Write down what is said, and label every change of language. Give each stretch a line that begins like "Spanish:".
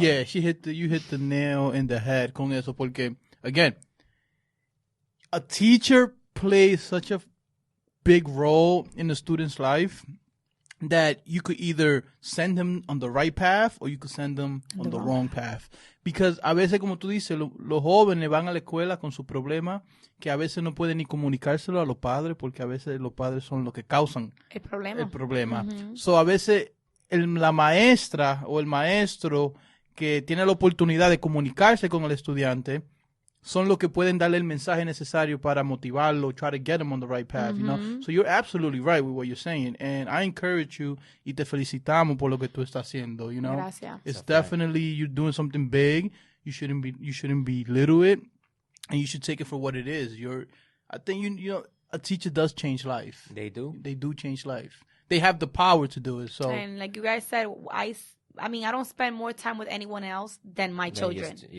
English: Yeah, you hit the nail in the head
Spanish: con eso,
English: porque again, a teacher plays such a big role in the student's life that you could either send them on the right path or you could send them on the wrong path.
Spanish: Because a veces, como tú dices, los jóvenes van a la escuela con su problema que a veces no pueden ni comunicárselo a los padres porque a veces los padres son los que causan el problema. So, a veces la maestra o el maestro que tiene la oportunidad de comunicarse con el estudiante son los que pueden darle el mensaje necesario para motivarlo,
English: try to get them on the right path, So you're absolutely right with what you're saying, and I encourage you
Spanish: y te felicitamos por lo que tú estás haciendo, Gracias.
English: It's definitely, you're doing something big. You shouldn't belittle it, and you should take it for what it is. I think a teacher does change life. They do. They do change life. They have the power to do it. So, and like you guys said, I mean, I don't spend more time with anyone else than my children.